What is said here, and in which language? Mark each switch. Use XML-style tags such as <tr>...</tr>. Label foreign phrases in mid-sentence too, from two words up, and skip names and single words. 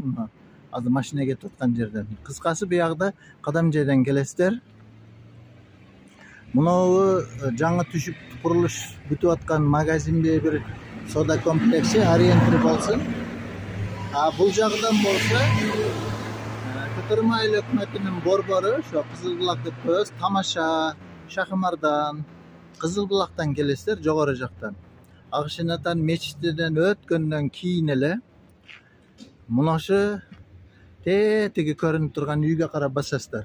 <ky>Мына азыр машинеге туткан жерден. Кыскасы буягда Qadamjoyдан келесиздер. Мынау жаңы түшүп курулуш бүтүп аткан магазинде бир сода комплекси ориентир болсун. Бул жагдан болсо Ko'tarma ayil hukumatынын борбору ошо Кызылбулак деп коебуз, Тамаша, Шахымардан, Кызылбулактан келесиздер, жогору жактан. Агышынатан мечитинен өткөндөн кийин эле мына ошо тетиги көрүнүп турган үйгө карап басасыздар.</ky>